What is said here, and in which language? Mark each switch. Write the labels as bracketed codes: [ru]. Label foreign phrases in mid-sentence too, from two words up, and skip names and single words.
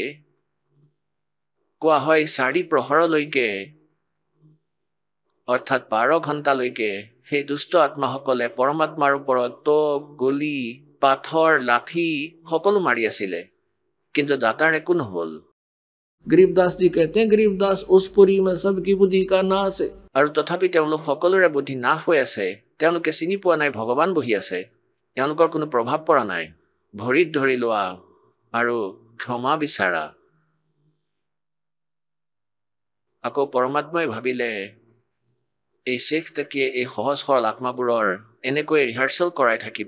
[as] কোৱা হয় 4 প্ৰহৰলৈকে, অৰ্থাৎ 12 ঘণ্টালৈকে সেই দুষ্ট আত্মাসকলে পৰমাত্মাৰ ওপৰত টোপ, গুলী, পাথৰ, লাঠি সকলো মাৰি আছিলে, কিন্তু দাতাৰ একো নহ'ল। [hi] गरीबदास जी कहते हैं गरीबदास उस पुरी में सबकी बुद्धि का नाश है। [as] আৰু তথাপি তেওঁলোক সকলোৰে বুদ্ধি নাশ হৈ আছে। তেওঁলোকে চিনি পোৱা নাই ভগৱান বহি আছে, তেওঁলোকৰ কোনো প্ৰভাৱ পৰা নাই। ভৰিত ধৰি লোৱা আৰু ক্ষমা বিচৰা। আকৌ পৰমাত্মাই ভাবিলে এই শ্বেখ তকিয়ে এই সহজ সৰল আত্মাবোৰৰ এনেকৈ ৰিহাৰ্চেল কৰাই থাকিব।